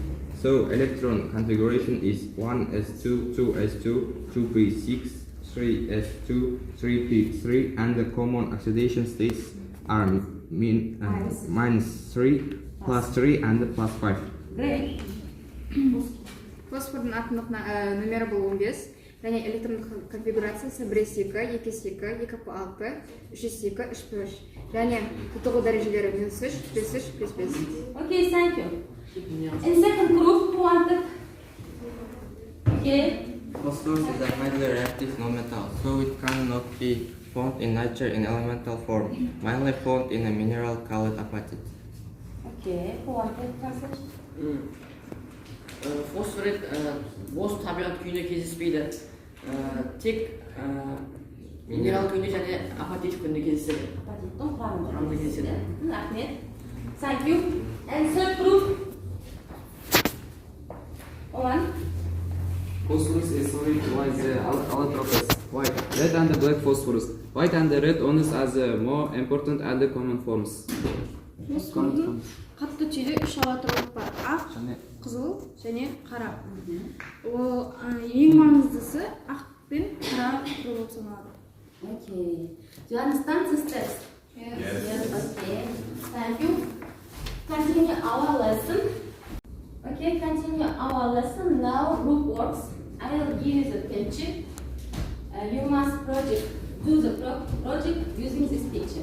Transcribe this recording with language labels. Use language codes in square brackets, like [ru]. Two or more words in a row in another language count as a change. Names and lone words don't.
[en] So electron configuration is 1s2, 2s2, 2p6, 3s2, 3p3, and the common oxidation states are minus 3, plus 3, and plus 5. Great. [kk] Фосфордың атомдық номері бұл 15, және электрондық конфигурациясы 1s2, 2s2, 2p6, 3s2, 3p3, және тұтығу дәрежелері -3, +3, +5. [en] Okay, thank you. In second group, who wanted? Okay. Phosphorus is a highly reactive non-metal, so it cannot be found in nature in elemental form, mainly found in a mineral called apatite. Okay, who wanted translation? [kk] Фосфорит бос табиғат күйінде кездеспейді. Тек минерал күйінде және апатит күйінде кездеседі. Апатиттің құрамында Құрамында кездеседі. Рахмет. [en] Thank you. And third group. One. Phosphorus is solid with allotropes, white, red and black phosphorus. White and red ones as more important and common forms. [kk] Фосфордың қатты түйде 3 аллотроп бар. Ақ, қызыл және қара. Ол ең маңыздысы ақ пен қара түрі болып саналады. [en] Okay. Do you understand this text? Yes. Okay. Thank you. Continue our lesson. Okay, continue our lesson. Now group works. I will give you the picture. You must do the project using this picture.